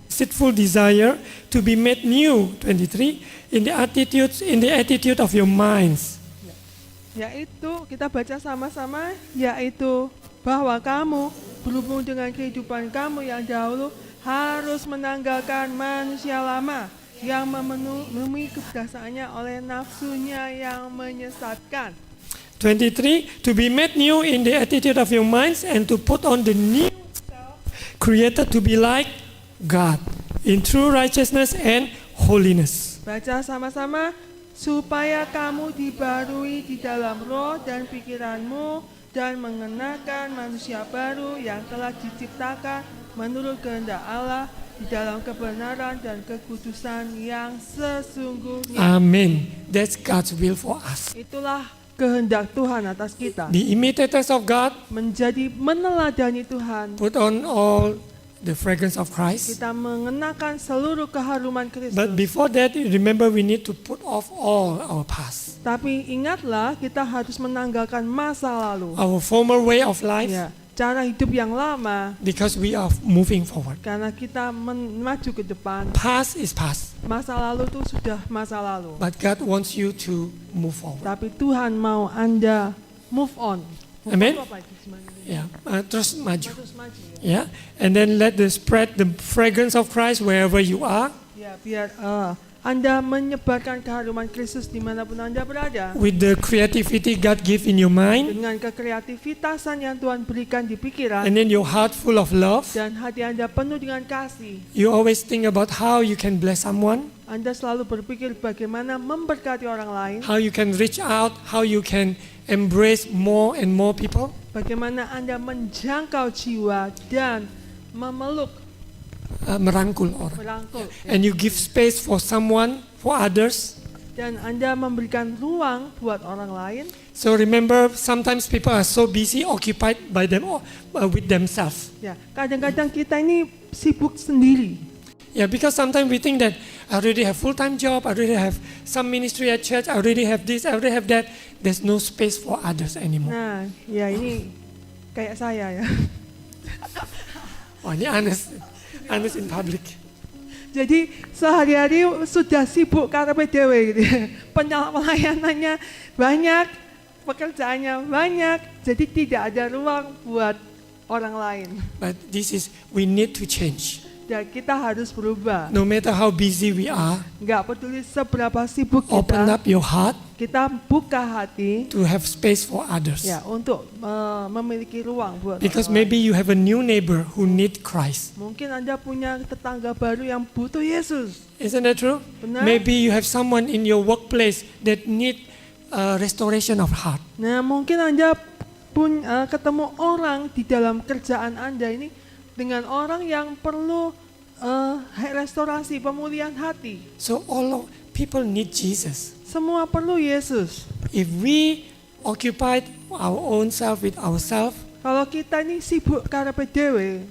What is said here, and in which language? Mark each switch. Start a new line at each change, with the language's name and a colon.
English: deceitful desire to be made new, 23, in the attitude of your minds.
Indonesian: Yaitu kita baca sama-sama, yaitu bahwa kamu berhubung dengan kehidupan kamu yang dahulu harus menanggalkan manusia lama yang memenuhi kebiasaannya oleh nafsunya yang menyesatkan.
English: 23, to be made new in the attitude of your minds and to put on the new self, created to be like God in true righteousness and holiness.
Indonesian: Baca sama-sama, supaya kamu dibarui di dalam roh dan pikiranmu dan mengenakan manusia baru yang telah diciptakan menurut kehendak Allah di dalam kebenaran dan kekudusan yang sesungguhnya.
English: Amen. That's God's will for us.
Indonesian: Itulah kehendak Tuhan atas kita.
English: The imitators of God
Indonesian: Menjadi meneladani Tuhan.
English: put on all the fragrance of Christ.
Indonesian: Kita mengenakan seluruh keharuman Kristus.
English: But before that, remember we need to put off all our past,
Indonesian: Tapi ingatlah, kita harus menanggalkan masa lalu.
English: our former way of life,
Indonesian: Ya, cara hidup yang lama,
English: because we are moving forward.
Indonesian: karena kita maju ke depan.
English: Past is past,
Indonesian: Masa lalu itu sudah masa lalu.
English: but God wants you to move forward.
Indonesian: Tapi Tuhan mau Anda
English: move on. Move Amen.
Indonesian: on itu apa itu sebenarnya? Yeah, terus maju. Terus maju ya.
English: Yeah, and then let the spread the fragrance of Christ wherever you are,
Indonesian: Ya, biar Anda menyebarkan keharuman Kristus dimanapun Anda berada.
English: with the creativity God give in your mind,
Indonesian: Dengan kekreativitasan yang Tuhan berikan di pikiran.
English: and then your heart full of love.
Indonesian: Dan hati Anda penuh dengan kasih.
English: You always think about how you can bless someone,
Indonesian: Anda selalu berpikir bagaimana memberkati orang lain.
English: how you can reach out, how you can embrace more and more people.
Indonesian: Bagaimana Anda menjangkau jiwa dan memeluk, Merangkul orang. merangkul.
English: And you give space for someone, for others.
Indonesian: Dan Anda memberikan ruang buat orang lain.
English: So remember, sometimes people are so busy, occupied by them with themselves.
Indonesian: Ya, kadang-kadang kita ini sibuk sendiri.
English: Yeah, because sometimes we think that I already have full-time job, I already have some ministry at church, I already have this, I already have that. There's no space for others anymore.
Indonesian: Nah, ya ini kayak saya ya.
English: Oh, ini honest in public.
Indonesian: Jadi sehari-hari sudah sibuk karena dewe gitu ya. Pelayanannya banyak, pekerjaannya banyak, jadi tidak ada ruang buat orang lain.
English: But this is, we need to change.
Indonesian: Dan kita harus berubah.
English: No matter how busy we are,
Indonesian: Nggak peduli seberapa sibuk
English: open
Indonesian: kita,
English: up your heart
Indonesian: kita buka hati
English: to have space for others.
Indonesian: ya untuk memiliki ruang buat
English: Because
Indonesian: orang lain.
English: maybe you have a new neighbor who need Christ.
Indonesian: Mungkin Anda punya tetangga baru yang butuh Yesus.
English: Isn't that true?
Indonesian: Benar.
English: Maybe you have someone in your workplace that need restoration of heart.
Indonesian: Nah, mungkin Anda pun ketemu orang di dalam kerjaan Anda ini dengan orang yang perlu restorasi, pemulihan hati.
English: So all people need Jesus.
Indonesian: Semua perlu Yesus.
English: If we occupied our own self with ourselves,
Indonesian: Kalau kita ini sibuk karena dewe,